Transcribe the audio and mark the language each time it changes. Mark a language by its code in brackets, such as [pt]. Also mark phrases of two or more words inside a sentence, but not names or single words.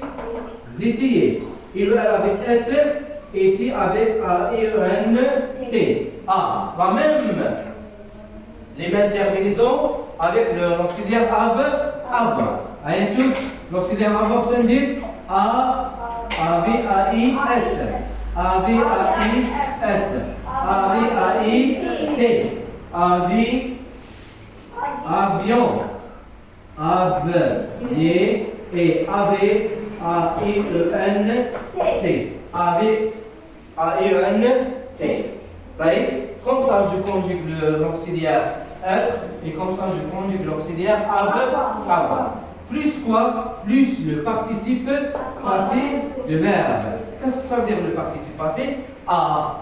[fr] Il, elle avec s était avec a et n t. Ah, les mêmes terminaisons avec l'auxiliaire avoir. L'auxiliaire avoir se dit a, A-V-A-I-S. A-V-A-I-S. A-V-A-I-T. Avion. Aviez et A-V-A-I-E-N-T. A-V-A-I-E-N-T. Ça y est, comme ça je conjugue l'auxiliaire être et comme ça je conjugue l'auxiliaire avoir. Plus quoi? Plus le participe passé de verbe. Qu'est-ce que ça veut dire le participe passé? A.